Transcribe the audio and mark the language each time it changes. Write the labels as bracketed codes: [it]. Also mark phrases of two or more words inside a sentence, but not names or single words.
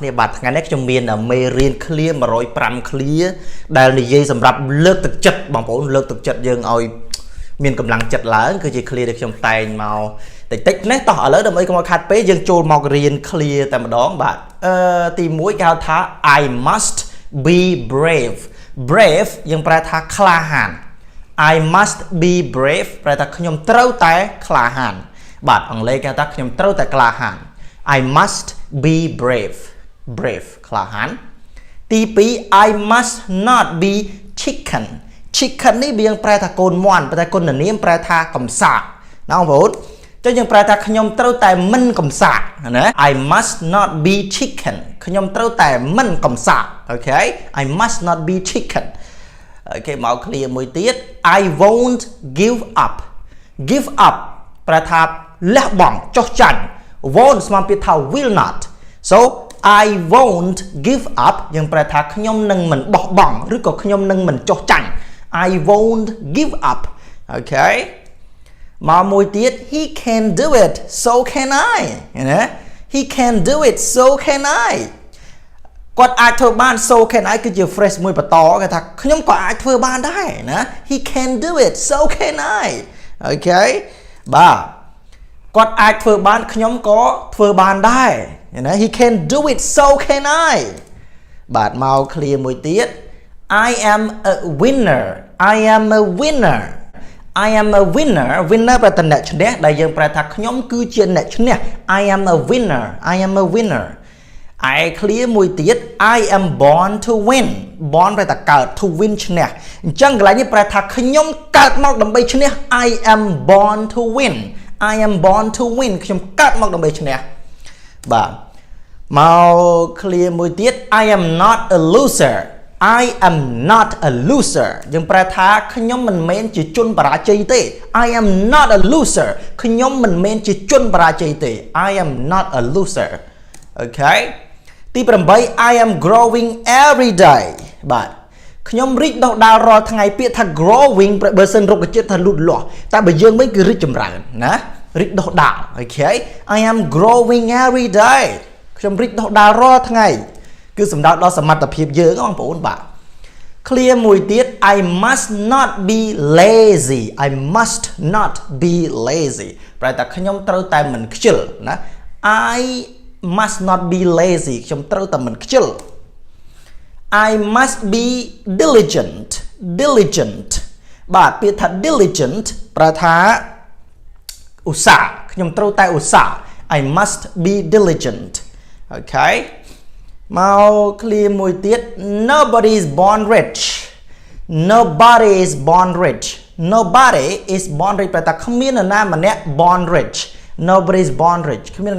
[km] គ្នាបាទថ្ងៃនេះខ្ញុំមានមេរៀន clear 105 clear ដែលនិយាយសម្រាប់លើកទឹកចិត្តបងប្អូនលើកទឹកចិត្តយើងឲ្យមានកម្លាំងចិត្តឡើងគឺជា clear ដែលខ្ញុំតែងមកតិចនេះតោះឥឡូវដើម្បីកុំឲ្យខាត់ពេកយើងចូលមករៀន clear តែម្ដងបាទទី1គេហៅថា [en] I must be brave [km] យើងប្រែថាក្លាហា ន [en] I must be brave [km] ប្រែថាខ្ញុំត្រូវតែក្លាហានបាទអង់គ្លេសគេថាខ្ញុំត្រូវតែក្លាហាន [en] I must be brave [km] ក្លាហានទី2 [en] I must not be chicken [km] នេះយើងប្រែថាកូនមាន់តែគុណនាមប្រែថាកំសាកណា បងប្អូនចុះយើងប្រែថាខ្ញុំត្រូវតែមិនកំសាកណា [en] I must not be chicken [km] ខ្ញុំត្រូវតែមិនកំសាកអូខេ [en] I must not be chicken [km] អូខេមក clear មួយទៀត [en] I won't give [km] up ប្រែថាលះបង់ចុះចាញ់ won't ស្មើពាក្យថា [en] will not so I won't give up [km] យើងប្រែថាខ្ញុំនឹងមិនបោះបង់ ឬក៏ខ្ញុំនឹងមិនចុះចាញ់ [en] I won't give up [km] អូខេមកមួយទៀត [en] he can do it so can I [km] ណា [en] he can do it so can I [km] គាត់អាចធ្វើបាន [en] so can I [km] គឺជា phrase មួយបន្តគេថាខ្ញុំក៏អាចធ្វើបានដែរណា [en] he can do it so can I [km] អូខេបាទគាត់អាចធ្វើបានខ្ញុំក៏ធ្វើបានដែរណា [en] he can do it so can I [km] បាទមក clear មួយទៀត [en] I am a winner I am a winner winner [km] ប្រែថាអ្នកឈ្នះដែលយើងប្រែថាខ្ញុំគឺជាអ្នកឈ្នះ [en] I am a winner I am a winner [km] ឯ clear មួយទៀត [en] I am born to win [km] born ប្រែថាកើត [en] to win [km] ឈ្នះអញ្ចឹងកន្លែងនេះប្រែថាខ្ញុំកើតមកដើម្បីឈ្នះ [en] I am born to win I am born to win [km] ខ្ញុំកើតមកដើម្បីឈ្នះបាទមក clear មួយទៀត [en] I am not a loser I am not a loser [km] យើងប្រែថាខ្ញុំមិនមែន ជាជនបរាជ័យទេ [en] I am not a loser [km] ខ្ញុំមិនមែនជាជនបរាជ័យទេ [en] I am not a loser Okay [km] ទី8 [en] I am growing every day [km] បាទខ្ញុំរីកដុះដាលរាល់ថ្ងៃពាក្យថា growing បើសិនរុក្ខជាតិថាលូតលាស់ តែបើយើងវិញគឺរីកចម្រើនណារីកដុះដាល [en] Okay I am growing every day [km] ខ្ញុំរីកដុះដាលរាល់ថ្ងៃគឺសំដៅដល់សមត្ថភាពយើងបងប្អូនបាទ clear មួយទៀត [en] I must not be lazy I must not be lazy [km] ប្រែថាខ្ញុំត្រូវតែមិនខ្ជិលណា [en] I must not be lazy [km] ខ្ញុំត្រូវតែមិនខ្ជិល [en] I must be diligent diligent [km] បាទពាក្យថា diligent ប្រែថាឧស្សាហ៍ខ្ញុំត្រូវតែឧស្សាហ៍ [en] I must be diligent Okay [km] មក clear មួយទៀត [en] nobody is born rich nobody is born rich [km] nobody is born rich ប្រែថាគ្មាននរណាម្នាក់ [en] born rich nobody is born rich [km] គ្មាននរ